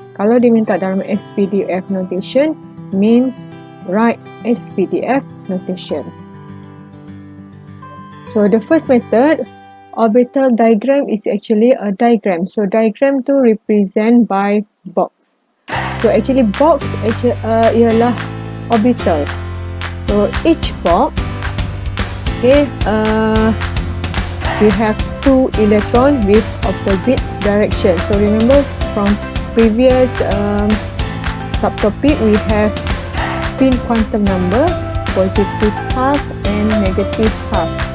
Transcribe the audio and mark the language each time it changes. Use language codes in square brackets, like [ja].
[ms] Kalau dia minta dalam SPDF notation, [en] means write SPDF notation. So the first method, orbital diagram, is actually a diagram. So diagram to represent by box. So actually box [ms] ialah [en] orbital. So each box, okay, we have two electron with opposite direction. So remember from previous subtopic, we have spin quantum number, positive half and negative half.